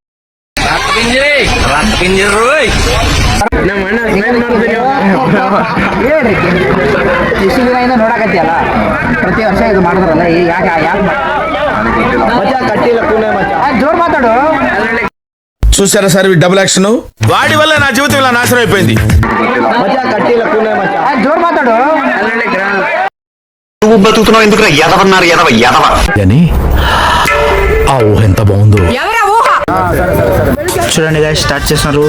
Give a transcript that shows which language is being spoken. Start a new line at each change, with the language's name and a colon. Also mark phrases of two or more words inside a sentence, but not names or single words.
Kannada: ಇಷ್ಟು ದಿನದಿಂದ ನೋಡಕತ್ತಿಯಲ್ಲ, ಪ್ರತಿ ವರ್ಷ ಇದು ಮಾಡಿದ್ರಲ್ಲ, ಯಾಕೆ ಜೋರ್ ಮಾತಾಡು.
Telugu: చూసారా సార్ ఈ
English: double action?
Telugu: వాడి వల్ల నా జీవితం ఇలా నాశనం అయిపోయింది. జోర్ మాట్లాడు. నువ్వు బతుకుతున్నావు ఎందుకు? ఎదవన్నారు ఎదవ అని ఆ ఊహ ఎంత బాగుందో. చూడండి గాయస్, స్టార్ట్ చేస్తున్నారు.